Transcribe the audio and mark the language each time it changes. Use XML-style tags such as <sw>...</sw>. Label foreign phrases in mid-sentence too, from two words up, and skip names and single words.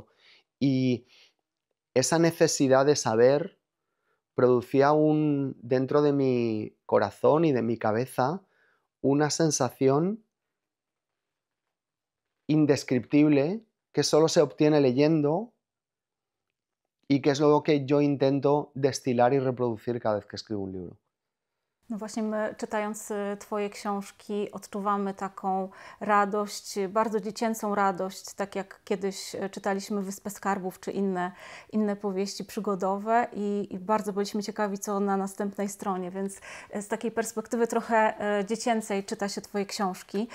<es>Y esa necesidad de saber producía dentro de mi corazón y de mi cabeza una sensación indescriptible que solo se obtiene leyendo y que es lo que yo intento destilar y reproducir cada vez que escribo un libro.</es> <pl>No właśnie my, czytając twoje książki, odczuwamy taką radość, bardzo dziecięcą radość, tak jak kiedyś czytaliśmy Wyspę Skarbów czy inne powieści przygodowe i bardzo byliśmy ciekawi, co na następnej stronie, więc z takiej perspektywy trochę dziecięcej czyta się twoje książki.</pl>